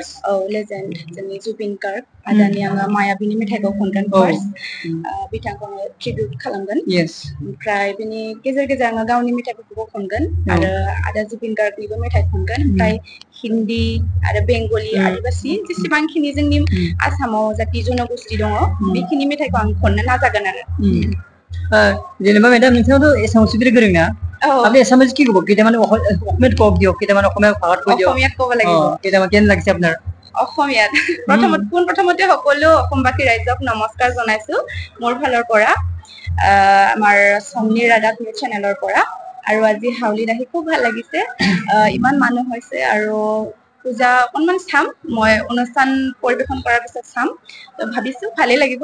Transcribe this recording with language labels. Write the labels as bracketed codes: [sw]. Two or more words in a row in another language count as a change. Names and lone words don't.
[brx] लेजेन्ड जोंनि जुबिन गार्ग आदानि आङो मायाबिनि मेथाइखौ खनगोन फार्स्ट बिथांखौ आङो ट्रिबिउट खालामगोन ओमफ्राय बिनि गेजेर गेजेर आङो गावनि मेथाइफोरखौबो खनगोन आरो आदा जुबिन गार्गनिबो मेथाइ खनगोन ओमफ्राय हिन्दी आरो बेंगलि आदिबासि जेसेबांखिनि जोंनि आसामाव जाति जनगोष्ठी दङ बेखिनि मेथाइखौ आं खननो नाजागोन आरो जेनेबा मेडाम नोंथाङाथ' एसामिस बिराद गोरों ना [as] আপনি এসামিজ কি কব কেইটামান অসমীয়াত কক দিয়ক কেইটামান অসমীয়া ভাষাত কৈ দিয়ক অসমীয়াত ক'ব লাগিব কেইটামান কেন লাগিছে আপোনাৰ অসমীয়াত প্ৰথমতে সকলো অসমবাসী ৰাইজক নমস্কাৰ জনাইছো মোৰ ফালৰ পৰা আমাৰ সমনি ৰাদাব নিউজ চেনেলৰ পৰা আৰু আজি হাউলিত আহি খুব ভাল লাগিছে ইমান মানুহ হৈছে আৰু পূজা অকনমান চাম মই অনুষ্ঠান পৰিবেশন কৰাৰ পিছত চাম তো ভাবিছো ভালে লাগিব